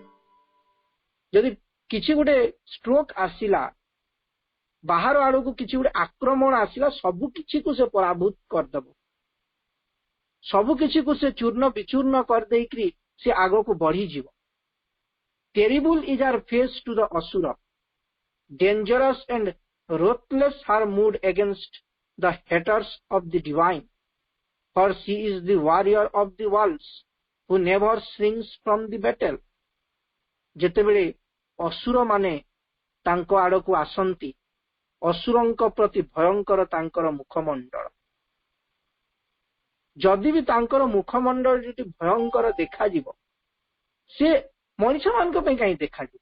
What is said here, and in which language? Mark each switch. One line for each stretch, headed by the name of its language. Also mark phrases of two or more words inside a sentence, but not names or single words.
Odia: ଯଦି କିଛି ଗୋଟେ ଷ୍ଟ୍ରୋକ ଆସିଲା, ବାହାର ଆଡକୁ କିଛି ଗୋଟେ ଆକ୍ରମଣ ଆସିଲା, ସବୁ କିଛିକୁ ସେ ପରାଭୂତ କରିଦେବ, ସବୁ କିଛିକୁ ସେ ଚୂର୍ଣ୍ଣ ବିଚୂର୍ଣ୍ଣ କରିଦେଇକି ସେ ଆଗକୁ ବଢିଯିବ।
English: Terrible is her face to the Asura, dangerous and ruthless her mood against the haters of the divine, for she is the warrior of the worlds who never shrinks from the battle.
Odia: ଯେତେବେଳେ ଅସୁର ମାନେ ତାଙ୍କ ଆଡକୁ ଆସନ୍ତି, ଅସୁରଙ୍କ ପ୍ରତି ଭୟଙ୍କର ତାଙ୍କର ମୁଖମଣ୍ଡଳ। ଯଦି ବି ତାଙ୍କର ମୁଖମଣ୍ଡଳ ଯଦି ଭୟଙ୍କର ଦେଖାଯିବ, ସେ ମଣିଷମାନଙ୍କ ପାଇଁ କାହିଁ ଦେଖାଯିବ?